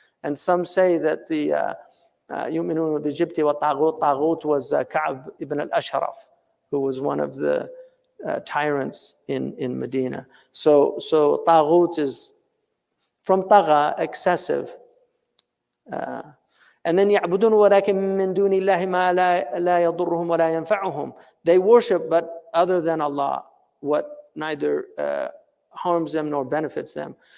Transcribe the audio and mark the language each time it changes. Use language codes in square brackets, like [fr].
[en] And some say that the [ar] يُؤْمِنُونَ بِالْجِبْتِ وَالطَّاغُوتِ, [en] taghut was Ka'b ibn al-Ashraf, who was one of the tyrants in Medina. So taghut is from tagha, excessive. And then [ar] يعبدون ولكن من دون الله ما لا يضرهم ولا ينفعهم. [en] They worship, but other than Allah, what neither harms them nor benefits them.